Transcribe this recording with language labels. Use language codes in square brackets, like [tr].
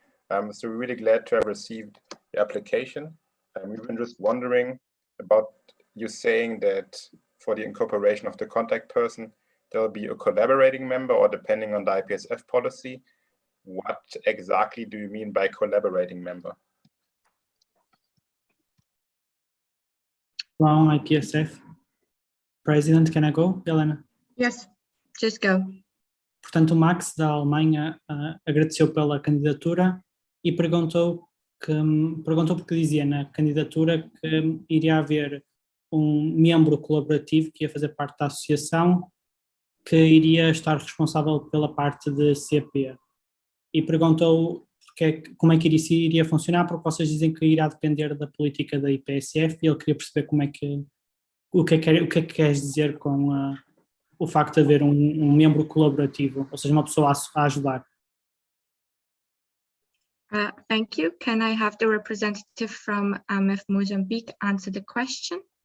[en] So we're really glad to have received the application. We've been just wondering about you saying that for the incorporation of the contact person, there'll be a collaborating member, or depending on the IPSF policy, what exactly do you mean by collaborating member? Wrong IPSF. President, can I go, Helena? Yes, just go. [pt] Portanto, o Max da Alemanha agradeceu pela candidatura e perguntou porque dizia na candidatura que iria haver um membro colaborativo que ia fazer parte da associação que iria estar responsável pela parte de CP. E perguntou como é que isso iria funcionar, porque vocês dizem que irá depender da política da IPSF, e ele queria perceber o que é que queres dizer com o facto de haver um membro colaborativo, ou seja, uma pessoa a ajudar. [en] Thank you. Can I have the representative from AMF Mozambique answer the question?